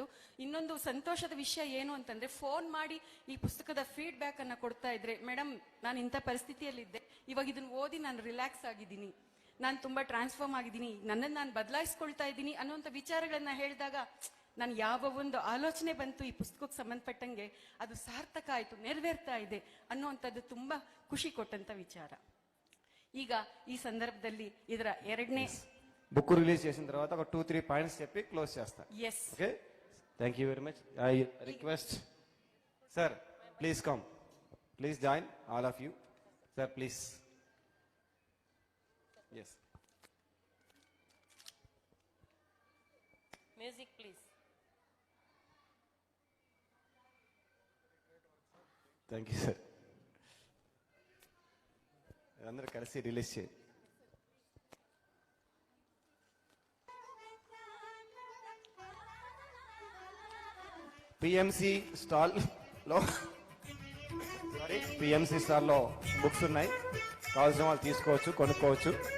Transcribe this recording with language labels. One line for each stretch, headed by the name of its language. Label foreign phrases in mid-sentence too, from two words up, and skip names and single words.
Kannada: ಇನ್ನೊಂದು ಸಂತೋಷದ ವಿಷಯ ಏನು ಅಂತಂದ್ರೆ, ಫೋನ್ ಮಾಡಿ ಈ ಪುಸ್ತಕದ ಫೀಡ್ಬ್ಯಾಕ್ ಅನ್ನ ಕೊಡ್ತಾ ಇದ್ರೆ, ಮೇಡಮ್ ನಾನು ಇಂಥ ಪರಿಸ್ಥಿತಿಯಲ್ಲಿದ್ದೆ, ಇವಾಗ ಇದನ್ನ ಓದಿ ನಾನು ರಿಲ್ಯಾಕ್ಸ್ ಆಗಿದ್ದೀನಿ, ನಾನು ತುಂಬಾ ಟ್ರಾನ್ಸ್ಫಾರ್ಮ್ ಆಗಿದ್ದೀನಿ, ನನ್ನನ್ನು ನಾನು ಬದಲಾಯಿಸ್ಕೊಳ್ತಾ ಇದ್ದೀನಿ ಅನ್ನುವಂಥ ವಿಚಾರಗಳನ್ನ ಹೇಳಿದಾಗ ನಾನು ಯಾವ ಒಂದು ಆಲೋಚನೆ ಬಂತು ಈ ಪುಸ್ತಕಕ್ಕೆ ಸಂಬಂಧಪಟ್ಟಂಗೆ ಅದು ಸಾರ್ಥಕ ಆಯ್ತು, ನೆರವೇರ್ತಾ ಇದೆ ಅನ್ನುವಂಥದ್ದು ತುಂಬಾ ಖುಷಿ ಕೊಟ್ಟಂತ ವಿಚಾರ. ಈಗ ಈ ಸಂದರ್ಭದಲ್ಲಿ ಇದರ 2ನೇ
Telugu: బుక్ రిలీజ్ చేసిన తర్వాత ఒక 2-3 పాయింట్స్ చెప్పి క్లోజ్ చేస్తా.
English: Yes. OK, thank you very much. I request sir, please come, please join all of you. Sir please. Yes, Music please. Thank you sir.
Telugu: అందరూ కలిసి రిలీజ్ చేయండి. పిఎంసి స్టాల్ లో పిఎంసి స్టాల్ లో బుక్స్ ఉన్నాయి, కావాల్సిన వాళ్ళు తీసుకోవచ్చు, కొనుక్కోవచ్చు.